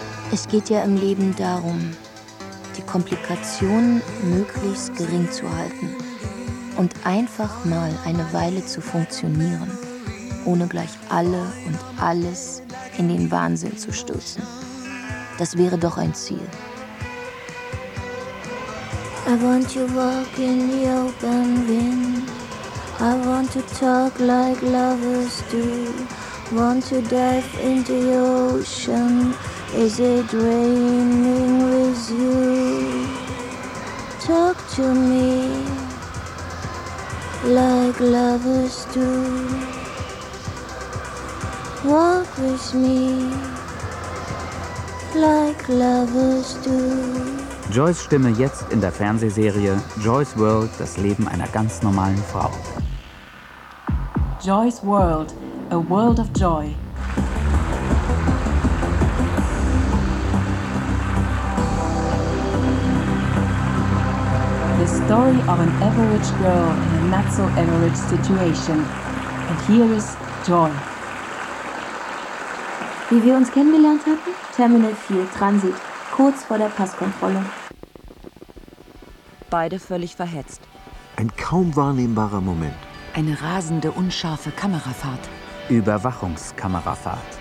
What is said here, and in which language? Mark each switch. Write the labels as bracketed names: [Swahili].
[German] Es geht ja im Leben darum, die Komplikationen möglichst gering zu halten und einfach mal eine Weile zu funktionieren, ohne gleich alle und alles in den Wahnsinn zu stürzen. Das wäre doch ein Ziel. [English] I want to walk in the open wind. I want to talk like lovers do. Want to dive in the ocean. Is it raining with you? Talk to me like lovers do. Walk with me like lovers do. [German] Joyce' Stimme jetzt in der Fernsehserie Joyce World, das Leben einer ganz normalen Frau. [English] Joyce World, a world of joy. The story of an average girl in a not-so-average situation. And here is Joy. [German] Wie wir uns kennengelernt hatten? Terminal 4, Transit, kurz vor der Passkontrolle. Beide völlig verhetzt. Ein kaum wahrnehmbarer Moment. Eine rasende, unscharfe Kamerafahrt. Überwachungskamerafahrt.